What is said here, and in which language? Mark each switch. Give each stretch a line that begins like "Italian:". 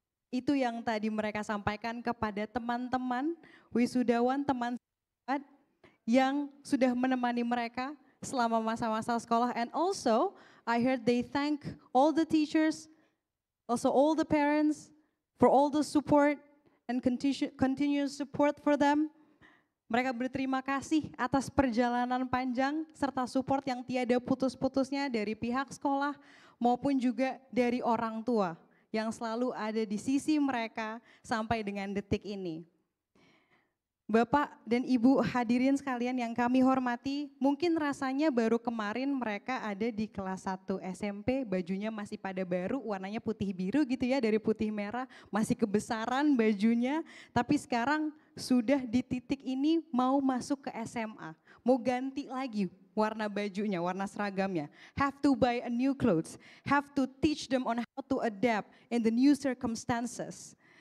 Indonesian: Itu yang tadi mereka sampaikan kepada teman-teman wisudawan, teman yang sudah menemani mereka selama masa-masa sekolah.
English: And also, I heard they thank all the teachers, also all the parents for all the support and continuous support for them.
Indonesian: Mereka berterima kasih atas perjalanan panjang serta support yang tiada putus-putusnya dari pihak sekolah maupun juga dari orang tua yang selalu ada di sisi mereka sampai dengan detik ini. Bapak dan Ibu hadirin sekalian yang kami hormati, mungkin rasanya baru kemarin mereka ada di kelas 1 SMP, bajunya masih pada baru, warnanya putih biru gitu ya, dari putih merah, masih kebesaran bajunya, tapi sekarang sudah di titik ini mau masuk ke SMA, mau ganti lagi warna bajunya, warna seragamnya.
English: Have to buy a new clothes, have to teach them on how to adapt in the new circumstances.